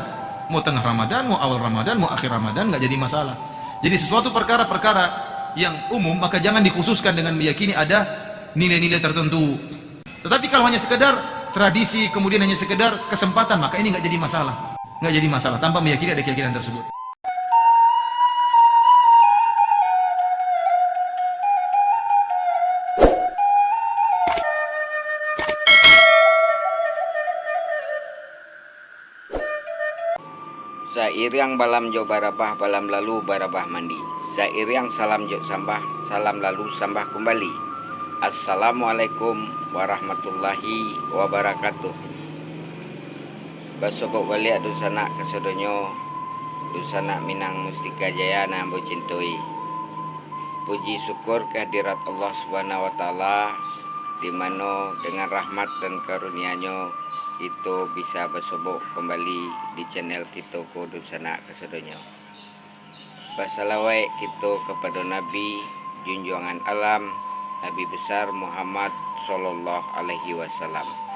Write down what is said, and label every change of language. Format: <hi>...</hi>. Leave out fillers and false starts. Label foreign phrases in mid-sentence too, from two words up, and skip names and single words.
<id>Mau tengah Ramadan, mau awal Ramadan, mau akhir Ramadan, nggak jadi masalah. Jadi sesuatu perkara-perkara yang umum maka jangan dikhususkan dengan meyakini ada nilai-nilai tertentu. Tetapi kalau hanya sekedar tradisi kemudian hanya sekedar kesempatan maka ini nggak jadi masalah. Nggak jadi masalah tanpa meyakini ada keyakinan tersebut.</id> <min>Sairiang balam jo barabah balam lalu barabah mandi. Sairiang salam jo sambah salam lalu sambah kembali.</min> <ar>السلام عليكم ورحمة الله وبركاته.</ar> <min>Basobok wali adusana kesodonyo dusana Minang Mustika Jaya na bocintoi.</min> <id>Puji syukur kehadirat Allah</id> <ar>سبحانه وتعالى</ar> <id>di mana dengan rahmat dan karunia-Nya itu bisa bersobok kembali di channel kita Dusana Kesedonyo. Basalawai kita kepada Nabi junjungan alam Nabi besar Muhammad</id> <ar>صلى الله عليه وسلم.</ar>